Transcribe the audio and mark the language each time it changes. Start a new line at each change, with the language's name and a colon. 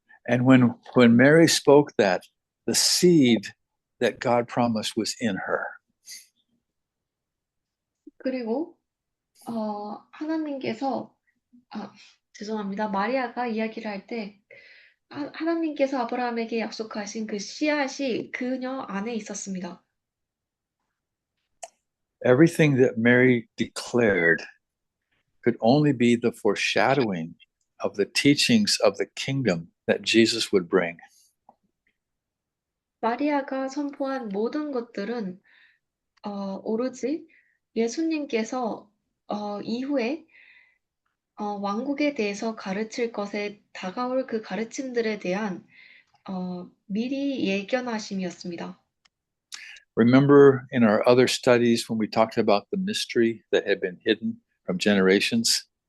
English: And when Mary spoke that, the seed that God promised was in her.
Korean: 그리고 하나님께서 죄송합니다. 마리아가 이야기를 할 때 하나님께서 아브라함에게 약속하신 그 씨앗이 그녀 안에 있었습니다.
English: Everything that Mary declared could only be the foreshadowing of the teachings of the kingdom that Jesus would bring.
Korean: 마리아가 선포한 모든 것들은 오로지 예수님께서 이후에 왕국에 대해서 가르칠 것에 다가올 그 가르침들에 대한 미리 예견하심이었습니다.
English: Remember in our other studies when we talked about the mystery that had been hidden from generations?